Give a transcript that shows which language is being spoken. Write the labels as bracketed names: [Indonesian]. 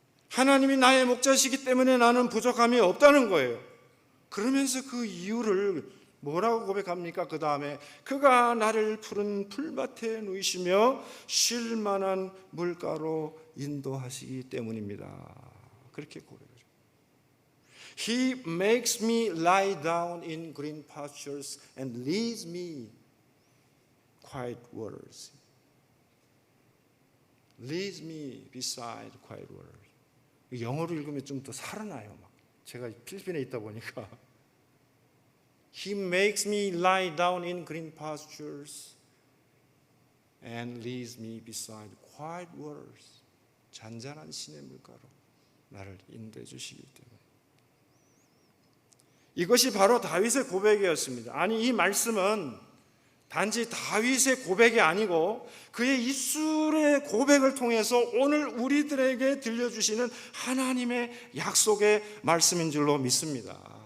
[Korean] 하나님이 나의 목자시기 때문에 나는 부족함이 없다는 거예요. 그러면서 그 이유를 뭐라고 고백합니까? 그 다음에 그가 나를 푸른 풀밭에 누이시며 쉴 만한 물가로 인도하시기 때문입니다. 그렇게 고백을 해요. [English] He makes me lie down in green pastures and leads me quiet waters. Leads me beside quiet waters. [Korean] 영어로 읽으면 좀 더 살아나요. 막. 제가 필리핀에 있다 보니까 [English] He makes me lie down in green pastures and leads me beside quiet waters. [Korean] 잔잔한 시내 물가로 나를 인도해 주시기 때문에. 이것이 바로 다윗의 고백이었습니다. 아니, 이 말씀은 단지 다윗의 고백이 아니고 그의 입술의 고백을 통해서 오늘 우리들에게 들려주시는 하나님의 약속의 말씀인 줄로 믿습니다.